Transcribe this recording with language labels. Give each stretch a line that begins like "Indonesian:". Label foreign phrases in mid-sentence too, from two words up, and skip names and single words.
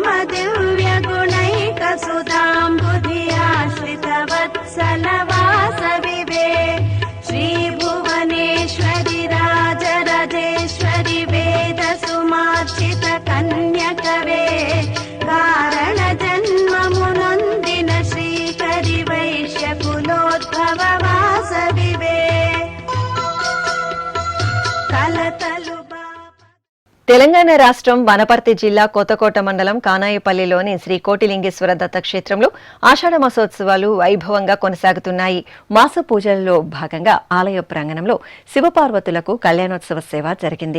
Sanskrit: दिव्य गुणैक सुधाम्बुधि आश्रित वत्सल वासवि वे श्री भुवनेश्वरि राजराजेश्वरि वेद सुमार्चित कन्यक वे कारण जन्म मुनोन्दिन श्रीकरि वैश्य कुलोद्भव वासवि वे कलतलु
Telugu: తెలంగాణ రాష్ట్రం వనపర్తి జిల్లా కొత్తకోట మండలం కానాయిపల్లిలోని శ్రీ కోటిలింగేశ్వర దత్తక్షేత్రంలో ఆషాఢ మాసోత్సవాలు వైభవంగా కొనసాగుతున్నాయి. మాస పూజలలో భాగంగా ఆలయ ప్రాంగణంలో శివపార్వతులకు కళ్యాణోత్సవ సేవ జరిగింది.